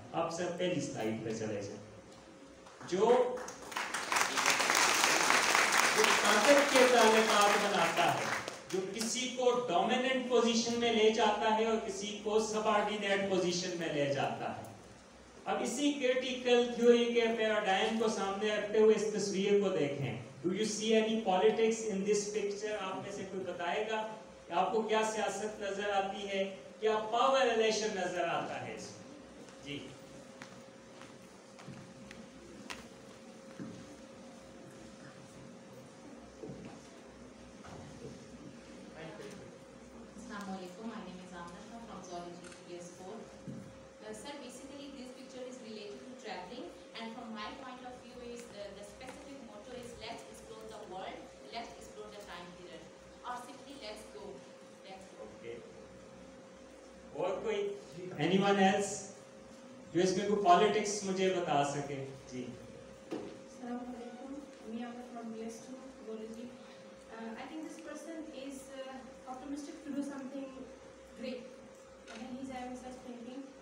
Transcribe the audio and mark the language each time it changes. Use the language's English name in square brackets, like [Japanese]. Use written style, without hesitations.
[Urdu] آپ سب پہلی سلائیڈ پہ چلے جائیں. جو طاقت کے تعلقات بناتا ہے, جو کسی کو ڈومیننٹ پوزیشن میں لے جاتا ہے اور کسی کو سبارڈینیٹ پوزیشن میں لے جاتا ہے. اب اسی کرٹیکل تھیوری کے پیراڈائم کو سامنے رکھتے ہوئے اس تصویر کو دیکھیں. [English] Do you see any politics in this picture? [Urdu] آپ میں سے کوئی بتائے گا کہ آپ کو کیا سیاست نظر آتی ہے, کیا پاور ریلیشن نظر آتا ہے اس میں؟ جی [Arabic] السلام علیکم. [English] My name is Amna Shah from Zoology PS4. Sir, basically this picture is related to traveling, and from my point of view is the specific motto is let's explore the world, let's explore the time period, or simply let's go. Okay. [Urdu] اور کوئی [English] anyone else [Urdu] جو اس میں کوئی politics مجھے بتا سکے؟ جی. [English] Assalamu alaikum. Me Amna from PS2 Zoology. I think this person is optimistic to do something great, and he's having such thinking.